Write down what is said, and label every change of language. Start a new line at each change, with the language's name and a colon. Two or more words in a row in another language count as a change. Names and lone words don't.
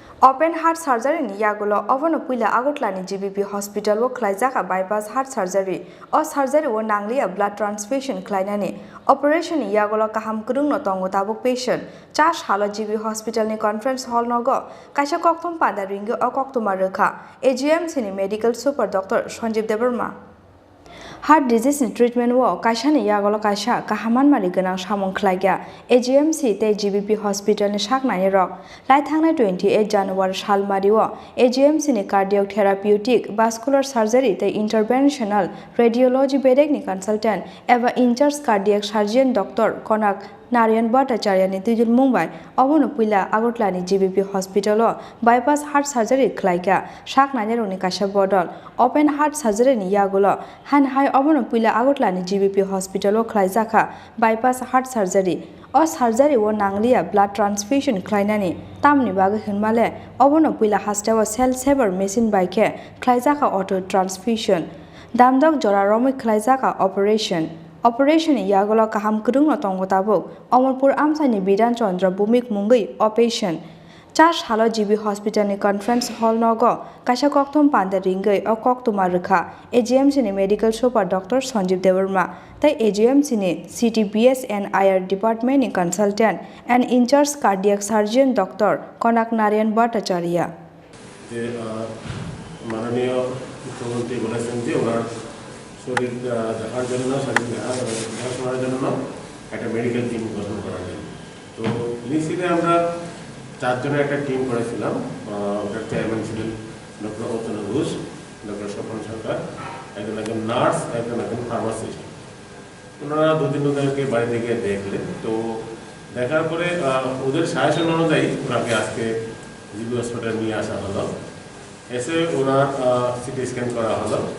English: Open heart surgery
Kok Borok: ni Yakulo Abono Puila Agotlani GBP Hostpital wo Khlaijakha
English: bypass heart surgery
Kok Borok: or surgery wo nanglia
English: blood transfusion
Kok Borok: Khlainani operation ni Yakulo kaham kurung no tongo tabuk patient Chash halo GBP Hospital ni
English: conference hall
Kok Borok: nogo kaisa koktum pada ringo o koktuma rekha AGMC ni
English: medical super Dr.
Kok Borok: Sanjeev Debarma
English: Heart disease treatment
Kok Borok: wo kaisa ni Yakulo kaisa kahaman mari ganang samung khlaigya AGMC te GBP Hospital ni saknani rok lai thangnai 28 January salmari wo AGMC ni
English: cardiac therapeutic vascular surgery
Kok Borok: te
English: interventional radiology
Kok Borok: bedek ni
English: consultant eva in charge cardiac surgeon Dr.
Kok Borok: Khorang Narayan Bhattacharya ni tujul Mumbai Abono Puila Agotlani GBP Hospital
English: bypass heart surgery
Kok Borok: Khlaijakha saknani roni kaisa bodol
English: open heart surgery
Kok Borok: ni Yakulo han hai Abono Puila Agotlani GBP Hospital Khlaijakha
English: bypass heart surgery
Kok Borok: o surgery wo nanglia blood transfusion Khlainani tamni bage hinmale Abono Puila hastao
English: cell saver machine
Kok Borok: baike Khlaijakha
English: auto transfusion
Kok Borok: damdok jora romi Khlaijakha Operation Yakulo kaham kurung no tongo tabuk Amarpur Amsani Bidan Chandra Bhumik Mungai operation Chash halo GB Hospital ni
English: conference hall
Kok Borok: nogo kaisa koktum panda ringai o koktuma rekha AGMC ni
English: medical super Dr.
Kok Borok: Sanjeev Debarma tai AGMC ni
English: CTBS and IR department
Kok Borok: ni
English: consultant and in charge cardiac surgeon Dr.
Kok Borok: Khorang Narayan Bhattacharya
Bangla: মাননীয় মুখ্যমন্ত্রী বলেছেন যে ওনার শরীর দেখার জন্য দেখাশোনার জন্য একটা
English: medical team
Bangla: গঠন করা যায় তো ইনিশিয়ালি আমরা চারজনের একটা টিম করেছিলাম ওটার চেয়ারম্যান ছিলেন ডক্টর অতনু ঘোষ ডক্টর স্বপন সরকার একজন নার্স একজন ফার্মাসিস্ট ওনারা দুদিন ওদেরকে বাড়িতে গিয়ে দেখলেন তো দেখার পরে ওদের সাজেশন অনুযায়ী ওনাকে আজকে জিবি হসপিটালে নিয়ে আসা হলো এসে ওনার
English: CT scan
Bangla: করা হলো